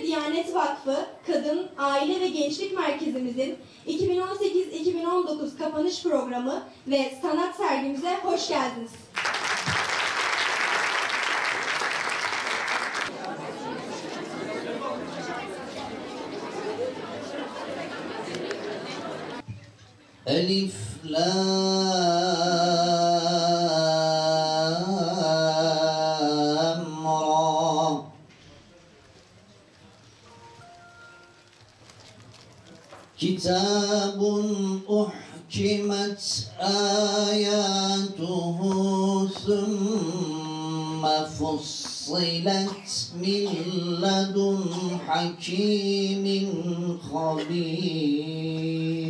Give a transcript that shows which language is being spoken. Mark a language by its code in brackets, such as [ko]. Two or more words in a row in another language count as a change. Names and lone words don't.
[tr] Diyanet Vakfı Kadın, Aile ve Gençlik Merkezimizin 2018-2019 kapanış programı ve sanat sergimize hoş geldiniz. [ar] Elif, لام، را. كتاب أحكمت آياته ثم فصلت من لدن حكيم خبير.